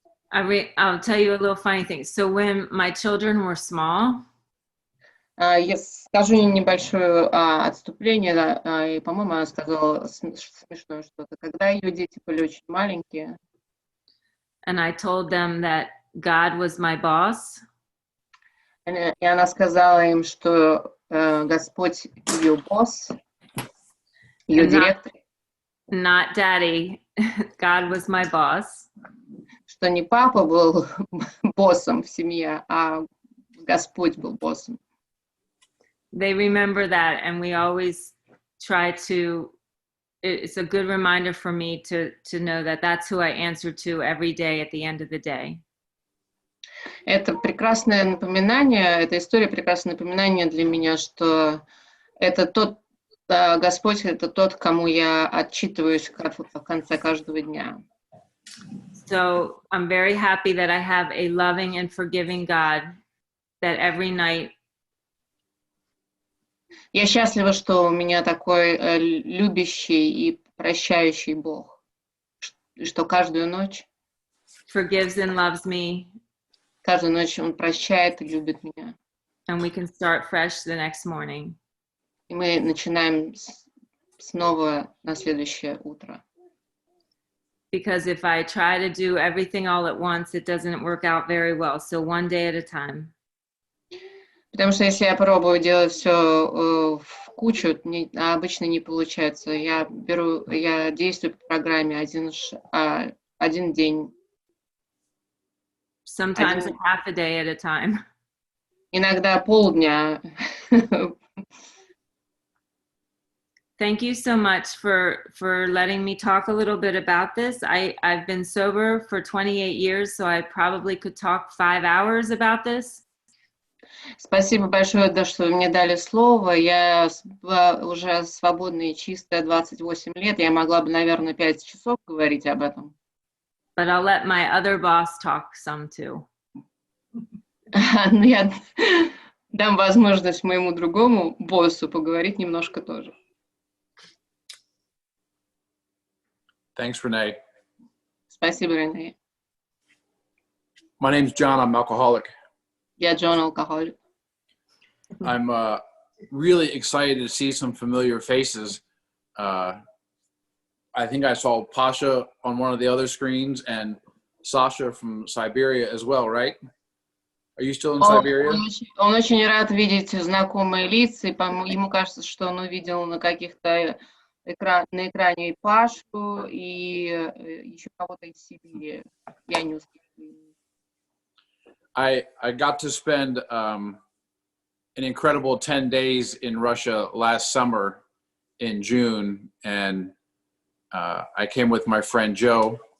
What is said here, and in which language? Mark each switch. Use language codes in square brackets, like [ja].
[en] I'll tell you a little funny thing. So when my children were small, [ru] Я скажу небольшое отступление, и, по-моему, она сказала смешное что-то. Когда ее дети были очень маленькие, [en] and I told them that God was my boss, [ru] и она сказала им, что Господь ее босс, ее директор, [en] not daddy, God was my boss. [ru] что не папа был боссом в семье, а Господь был боссом. [en] They remember that, and we always try to, it's a good reminder for me to know that that's who I answer to every day at the end of the day. [ru] Это прекрасное напоминание, эта история прекрасное напоминание для меня, что это Господь, это тот, кому я отчитываюсь в конце каждого дня. [en] So I'm very happy that I have a loving and forgiving God that every night. [ru] Я счастлива, что у меня такой любящий и прощающий Бог, что каждую ночь [en] Forgives and loves me. [ru] Каждую ночь Он прощает и любит меня. [en] And we can start fresh the next morning. [ru] и мы начинаем снова на следующее утро. [en] Because if I try to do everything all at once, it doesn't work out very well. So one day at a time. [ru] Потому что если я пробую делать все в кучу, обычно не получается. Я действую по программе один день. [en] Sometimes a half a day at a time. [ru] Иногда полдня. [en] Thank you so much for letting me talk a little bit about this. I've been sober for 28 years, so I probably could talk 5 hours about this. [ru] Спасибо большое, да, что вы мне дали слово. Я уже свободная и чистая 28 лет. Я могла бы, наверное, 5 часов говорить об этом. [en] But I'll let my other boss talk some too. [ru] Но я дам возможность моему другому боссу поговорить немножко тоже. [en] Thanks, Renee. [ru] Спасибо, Рене. [en] My name's John. I'm an alcoholic. [ru] Я Джон, алкоголик. [en] I'm really excited to see some familiar faces. I think I saw Pasha on one of the other screens and Sasha from Siberia as well, right? Are you still in Siberia? [ru] Он очень рад видеть знакомые лица, и ему кажется, что он увидел на каких-то на экране и Пашу, и еще кого-то из Сибири. Я не успела. [en] I got to spend an incredible 10 days in Russia last summer in June, and I came with my friend Joe.